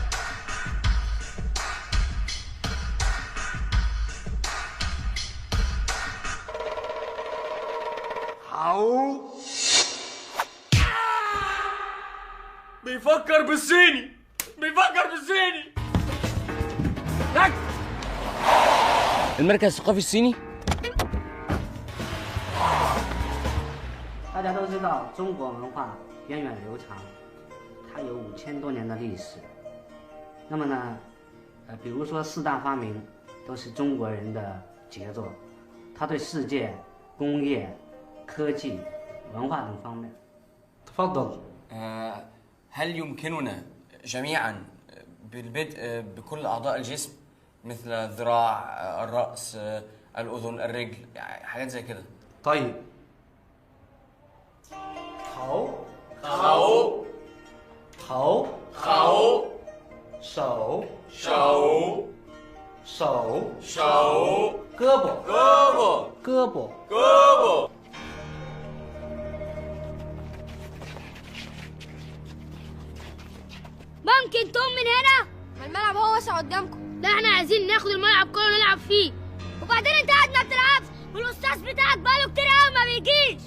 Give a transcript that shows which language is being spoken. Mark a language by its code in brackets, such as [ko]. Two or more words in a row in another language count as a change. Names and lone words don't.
[ar] هاو بيفكر بالصيني، بيفكر بالصيني. لك المركز الثقافي الصيني. [zh] 大家都知道，中国文化源远流长，它有5000多年的历史。那么呢，比如说4大发明都是中国人的杰作，它对世界工业、科技、文化等方面。 [ar] تفضل. هل يمكننا جميعا بالبدء بكل أعضاء الجسم مثل الذراع، الرأس، الأذن، الرجل، حاجات زي كده؟ طيب. [zh] 头头头手手手手胳膊胳膊胳膊胳膊 [ar] ممكن تقوم من هنا؟ ما الملعب هو واسع قدامكم. لا احنا عايزين ناخد الملعب كله ونلعب فيه. وبعدين انت قاعد ما بتلعبش والاستاذ بتاعك بقاله كتير قوي ما بيجيش.